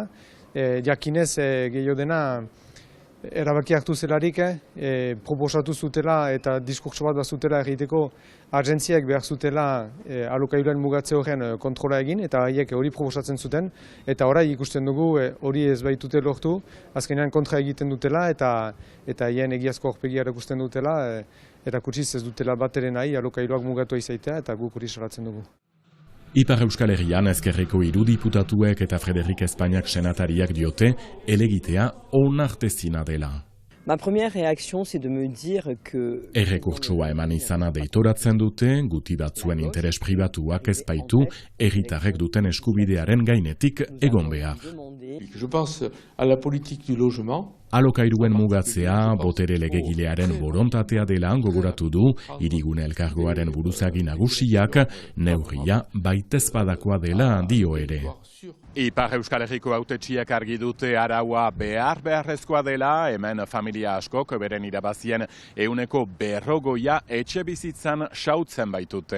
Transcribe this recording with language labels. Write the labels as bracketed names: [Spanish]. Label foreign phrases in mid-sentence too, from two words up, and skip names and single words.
[Basque] Jakinez gehiago dena erabaki hartu zelarik, proposatu zutela eta diskurtso bat bazutela egiteko agentziak behar zutela alokairuan mugatze horren kontrola egin eta haiek hori proposatzen zuten eta orai ikusten dugu hori ez baitute lortu, azkenean kontra egiten dutela eta haien egiazko aurpegia erakusten dutela eta kutsiz ez dutela bat ere nahi alokairuak mugatu izaitea eta guk hori salatzen dugu. Ipar Euskal Herrian ezkerreko 3 diputatuek eta Frederik Espainiak senatariak diote helegitea onartezina dela. [French] Ma première réaction, c'est de me dire que... [Basque] Errekurtsoa eman izana deitoratzen dute, guti batzuen interes pribatuak ez baitu, herritarrek duten eskubidearen gainetik egon behar. [French] Je pense à la politique du logement. [Basque] Alokairuen mugatzea, botere legegilearen borontatea dela gogoratu du, hirigune elkargoaren buruzagi nagusiak, neurria baitezpadakoa dela dio ere. Ipar Euskal Herriko hautetsiak argi dute araua beharrezkoa dela, hemen familia askok beren irabazien 140 etxe bizitzan xautzen baitute.